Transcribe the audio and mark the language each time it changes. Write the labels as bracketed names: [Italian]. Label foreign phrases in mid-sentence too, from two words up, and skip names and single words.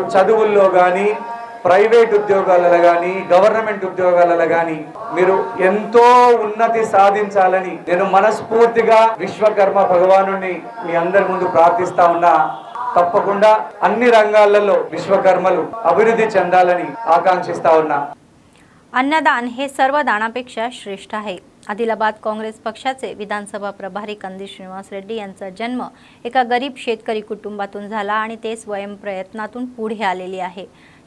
[Telugu] చదువుల్లో గాని, ప్రైవేట్ ఉద్యోగాలలో గాని, గవర్నమెంట్ ఉద్యోగాలలో గాని మీరు ఎంతో ఉన్నతి సాధించాలని నేను మనస్ఫూర్తిగా విశ్వకర్మ భగవానుని మీ అందరి ముందు ప్రార్థిస్తా ఉన్నా. తప్పకుండా అన్ని రంగాలలో విశ్వకర్మలు अभिवृद्धी చెందాలని ఆకాంక్షిస్తా ఉన్నా. [Marathi] अन्नदान हे सर्व दानापेक्षा श्रेष्ठ आहे. आदिलाबाद काँग्रेस पक्षाचे विधानसभा प्रभारी कंदी श्रीनिवास रेड्डी यांचा जन्म एका गरीब शेतकरी कुटुंबातून झाला आणि ते स्वयंप्रयत्नातून पुढे आलेले आहे.